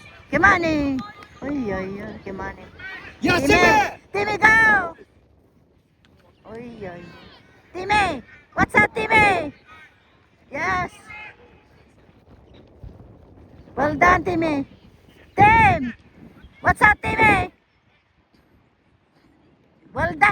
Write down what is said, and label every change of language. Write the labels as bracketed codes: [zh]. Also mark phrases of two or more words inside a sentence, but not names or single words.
[en] Kimani. Oy, oy, oy, Kimani. Yes, Timmy, Timmy, go! Oy, oy. Timmy, what's up, Timmy? Yes. Well done, Timmy. Tim, what's up, Timmy? Well done.